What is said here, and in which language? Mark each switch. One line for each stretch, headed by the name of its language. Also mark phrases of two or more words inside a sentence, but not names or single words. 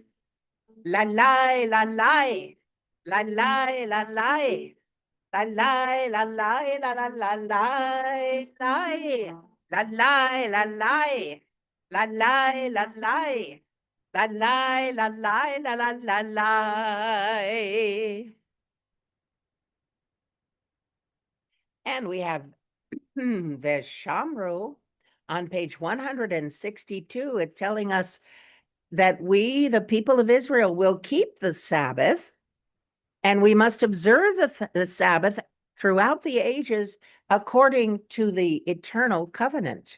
English: La lai la lai. La lai la lai. La lai la lai la la la lai. Lai. La lai la lai. La lai la lai. La lai la lai la la la lai. And we have the Shamru on page 162. It's telling us that we, the people of Israel, will keep the Sabbath, and we must observe the Sabbath throughout the ages according to the eternal covenant.